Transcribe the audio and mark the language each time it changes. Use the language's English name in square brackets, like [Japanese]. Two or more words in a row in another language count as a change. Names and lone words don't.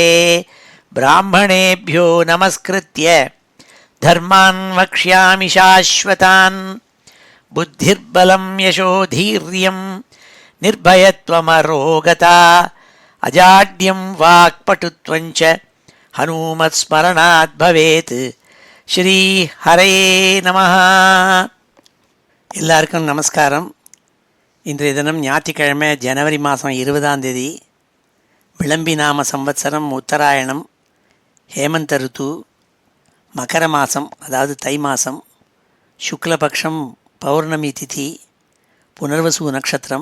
[Sanskrit] ब्राह्मणेभ्यो नमस्कृत्य धर्मान् वक्ष्यामि शाश्वतान्। बुद्धिर्बलं यशोधीर्यं निर्भयत्वमरोगता अजाड्यं वाक्पटुत्वं च हनुमत्स्मरणात् भवेत्। श्री हरये नमः. [Tamil] எல்லாருக்கும் நமஸ்காரம். இன்றைய தினம் ஞாயிற்றுக்கிழமை ஜனவரி மாதம் 20ஆம் தேதி. விளம்பி நாம சம்வத்சரம் உத்தராயணம், ஹேமந்த ருத்து, மகர மாதம் அதாவது தை மாதம், சுக்லபக்ஷம் பௌர்ணமி திதி, புனர்வசு நட்சத்திரம்.